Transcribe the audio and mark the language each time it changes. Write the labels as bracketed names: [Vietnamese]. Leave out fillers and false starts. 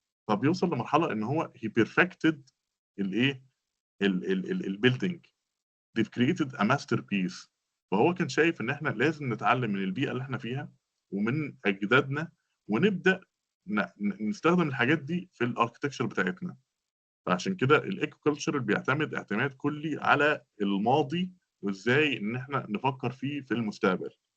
[Arabic] فبيوصل لمرحله ان هو هي بيرفكتد الايه، البيلدينج. [English] they've created a masterpiece. [Arabic] فهو كان شايف ان احنا لازم نتعلم من البيئه اللي احنا فيها ومن اجدادنا، ونبدا نستخدم الحاجات دي في الاركتكشر بتاعتنا. فعشان كده الايكو كلتشر بيعتمد اعتماد كلي على الماضي، وازاي ان احنا نفكر فيه في المستقبل.